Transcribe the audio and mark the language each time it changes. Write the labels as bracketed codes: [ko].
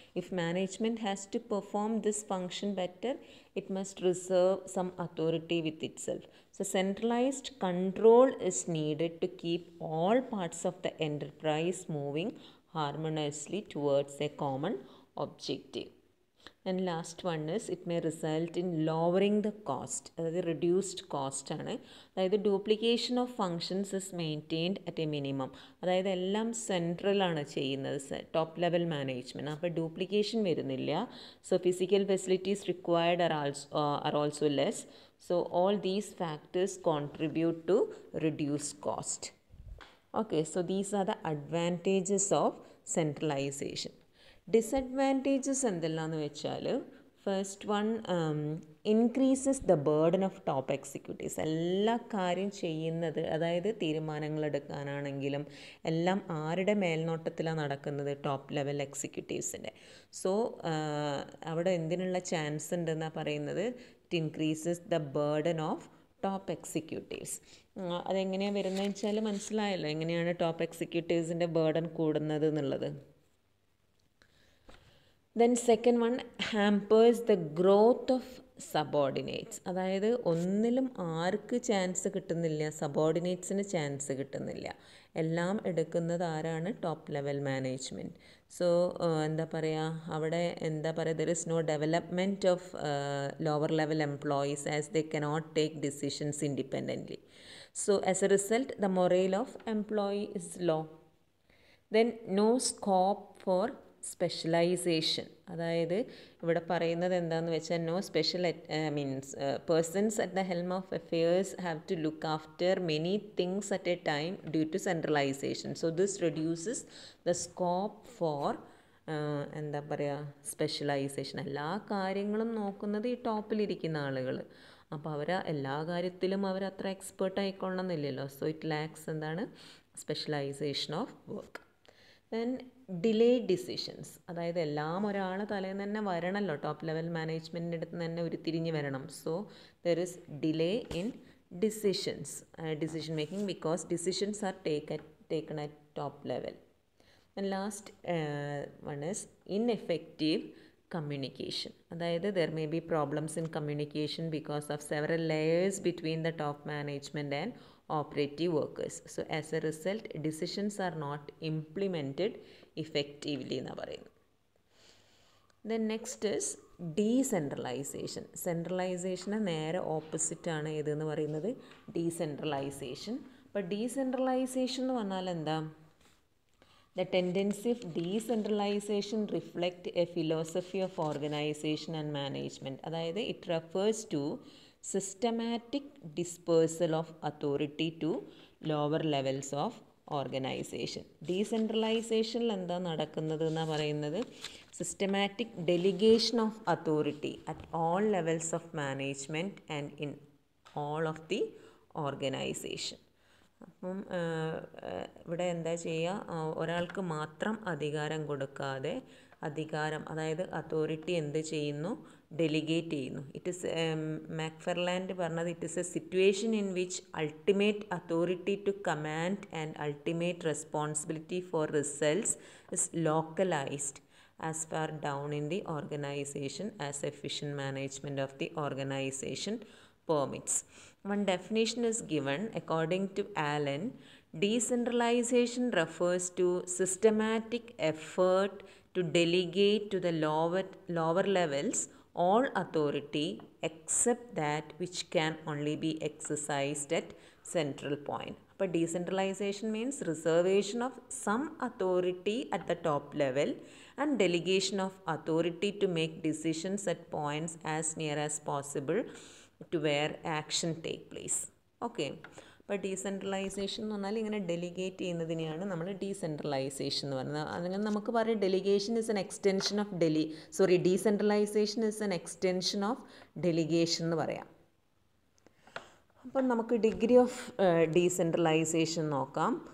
[en] If management has to perform this function better, it must reserve some authority with itself. So centralized control is needed to keep all parts of the enterprise moving harmoniously towards a common objective. And last one is it may result in lowering the cost. അതായത് reduced cost ആണ്. അതായത് duplication of functions is maintained at a minimum. [ml] അതായത് എല്ലാം സെൻട്രലാണ് ചെയ്യുന്നത്, top level management. അപ്പോൾ duplication വരുന്നില്ല. [en] So physical facilities required are also less. So all these factors contribute to reduced cost. Okay, so these are the advantages of centralization. Disadvantages [ml] എന്തെല്ലാമെന്ന് വെച്ചാൽ, [en] First one, increases the burden of top executives. [ml] എല്ലാ കാര്യം ചെയ്യുന്നത്, അതായത് തീരുമാനങ്ങൾ എടുക്കാനാണെങ്കിലും എല്ലാം ആരുടെ മേൽനോട്ടത്തിലാണ് നടക്കുന്നത്? Top level എക്സിക്യൂട്ടീവ്സിൻ്റെ. So അവിടെ എന്തിനുള്ള ചാൻസ് ഉണ്ടെന്നാണ് പറയുന്നത്? [en] It increases the burden of top executives. [ml] അതെങ്ങനെയാണ് വരുന്നതെന്ന് വെച്ചാൽ മനസ്സിലായല്ലോ എങ്ങനെയാണ് ടോപ്പ് എക്സിക്യൂട്ടീവ്സിൻ്റെ ബേർഡൻ കൂടുന്നത് എന്നുള്ളത്. [en] Then second one, hampers the growth of subordinates. [ml] അതായത് ഒന്നിലും ആർക്ക് ചാൻസ് കിട്ടുന്നില്ല? സബോർഡിനേറ്റ്സിന് ചാൻസ് കിട്ടുന്നില്ല. എല്ലാം എടുക്കുന്നത് ആരാണ്? Top level management. സോ എന്താ പറയുക, [en] അവിടെ എന്താ പറയുക, there is no development of lower level employees as they cannot take decisions independently. So as a result the morale of employee is low. Then no scope for specialization. [ml] അതായത് ഇവിടെ പറയുന്നത് എന്താണെന്ന് വെച്ചാൽ, [en] No special means persons at the helm of affairs have to look after many things at a time due to centralization. So this reduces the scope for [ml] എന്താ പറയുക, [en] Specialization. [ml] എല്ലാ കാര്യങ്ങളും നോക്കുന്നത് ഈ ടോപ്പിലിരിക്കുന്ന ആളുകൾ. അപ്പോൾ അവർ എല്ലാ കാര്യത്തിലും അവർ അത്ര എക്സ്പേർട്ട് ആയിക്കൊള്ളണമെന്നില്ലല്ലോ. [en] So it lacks എന്താണ്? Specialization of work. Then delayed decisions. [ml] അതായത് എല്ലാം ഒരാളെ തലേന്ന് തന്നെ വരണമല്ലോ, ടോപ്പ് ലെവൽ മാനേജ്മെൻറ്റിൻ്റെ അടുത്ത് തന്നെ ഉരുത്തിരിഞ്ഞ് വരണം. [en] So there is delay in decision making because decisions are taken at top level. And last one is ineffective communication. അതായത് there may be problems in communication because of several layers between the top management and operative workers. So as a result, decisions are not implemented effectively [ml] എന്ന് പറയുന്നു. [en] Then next is decentralization. [ml] സെൻട്രലൈസേഷന് നേരെ ഓപ്പോസിറ്റാണ് ഏതെന്ന് പറയുന്നത്? Decentralisation. അപ്പോൾ decentralisation എന്ന് പറഞ്ഞാൽ എന്താ? [en] The tendency of decentralization reflect a philosophy of organization and management. അതായത് it refers to systematic dispersal of authority to lower levels of organization. [ml] ഡീസെൻട്രലൈസേഷനിൽ എന്താ നടക്കുന്നത് എന്നാണ് പറയുന്നത്, [en] Systematic delegation of authority at all levels of management and in all of the organization. [ml] അപ്പം ഇവിടെ എന്താ ചെയ്യുക, ഒരാൾക്ക് മാത്രം അധികാരം കൊടുക്കാതെ അതായത് അതോറിറ്റി എന്ത് ചെയ്യുന്നു, ഡെലിഗേറ്റ് ചെയ്യുന്നു. [en] it is [ml] മാക്ഫെർലാൻഡ് പറഞ്ഞത്, [en] It is a situation in which ultimate authority to command and ultimate responsibility for results is localized as far down in the organization as efficient management of the organization permits. One definition is given according to Allen. Decentralization refers to systematic effort to delegate to the lower levels all authority except that which can only be exercised at central point. But decentralization means reservation of some authority at the top level and delegation of authority to make decisions at points as near as possible to where action take place. Okay. [ml] അപ്പോൾ decentralisation എന്ന് പറഞ്ഞാൽ ഇങ്ങനെ delegate ചെയ്യുന്നതിനെയാണ് നമ്മൾ decentralisation എന്ന് പറയുന്നത്. അങ്ങനെ നമുക്ക് പറയാം [en] delegation is an extension of decentralisation is an extension of delegation [ml] എന്ന് പറയാം. അപ്പം നമുക്ക് ഡിഗ്രി ഓഫ് ഡീസെൻട്രലൈസേഷൻ നോക്കാം.